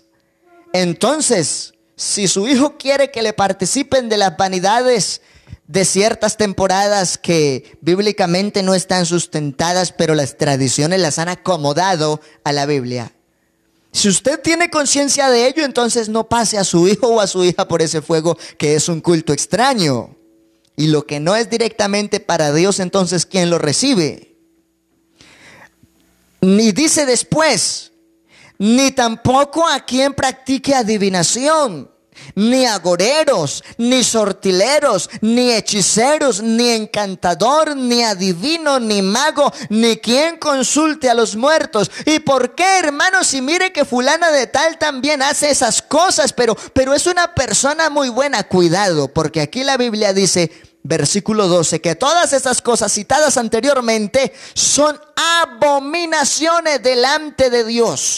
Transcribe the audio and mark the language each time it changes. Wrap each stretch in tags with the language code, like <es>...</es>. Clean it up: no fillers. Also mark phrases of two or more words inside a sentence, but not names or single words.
<es>Entonces, si su hijo quiere que le participen de las vanidades de ciertas temporadas que bíblicamente no están sustentadas, pero las tradiciones las han acomodado a la Biblia, si usted tiene conciencia de ello, entonces no pase a su hijo o a su hija por ese fuego, que es un culto extraño. Y lo que no es directamente para Dios, entonces ¿quién lo recibe? Ni dice después: ni tampoco a quien practique adivinación, ni agoreros, ni sortileros, ni hechiceros, ni encantador, ni adivino, ni mago, ni quien consulte a los muertos. ¿Y por qué, hermanos? Si mire que fulana de tal también hace esas cosas, pero es una persona muy buena. Cuidado, porque aquí la Biblia dice, versículo 12, que todas esas cosas citadas anteriormente son abominaciones delante de Dios.</es>